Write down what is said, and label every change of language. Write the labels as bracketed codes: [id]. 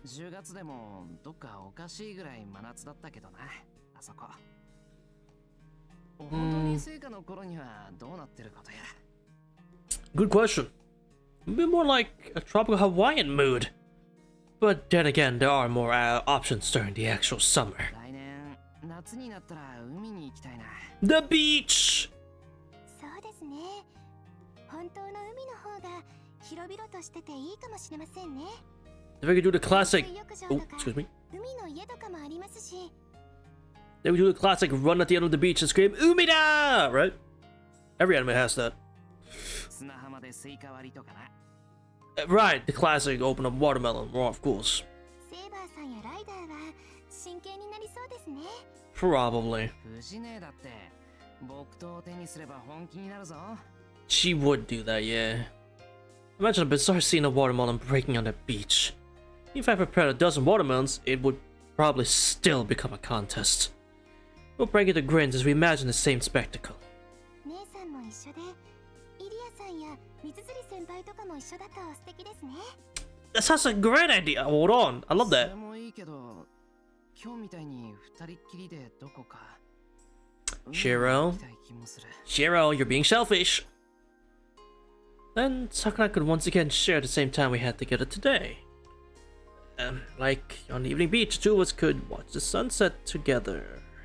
[ja] 10月でもどっかおかしいぐらい真夏だったけどな、あそこ。本当に聖火の頃にはどうなってることや。 [en] Good question. A bit more like a tropical Hawaiian mood. But then again, there are more options during the actual summer. [ja] 来年夏になったら海に行きたいな。 [en] The beach! [ja] そうですね。本当の海の方が広々としてていいかもしれませんね。 [en] If we could do the classic... [ja] 水浴場 [en] Oh, [ja] とか [en] excuse me. [ja] 海の家とかもありますし。 [en] Then we do the classic run at the end of the beach and scream, Umida! Right? Every anime has that. [ja] 砂浜でスイカ割りとかな。 [en] Right, the classic open up watermelon, well, of course. [ja] セイバーさんやライダーは真剣になりそうですね。 [en] Probably. [ja] 藤姉だって木刀を手にすれば本気になるぞ。 [en] She would do that, yeah. Imagine a bizarre scene of watermelon breaking on the beach. If I prepared a dozen watermelons, it would probably still become a contest. We'll break into grins as we imagine the same spectacle. [ja] 姉さんも一緒で、イリアさんや水釣り先輩とかも一緒だと素敵ですね。 [en] That sounds like a great idea! Hold on, I love [ja] そ [en] that. [ja] れもいいけど、今日みたいに二人っきりでどこか。 [en] Shiro? [ja] 海に行きたい気もする。 [en] Shiro, you're being selfish! Then Sakura could once again share the same time we had together today. Like on the evening beach, the two of us could watch the sunset together.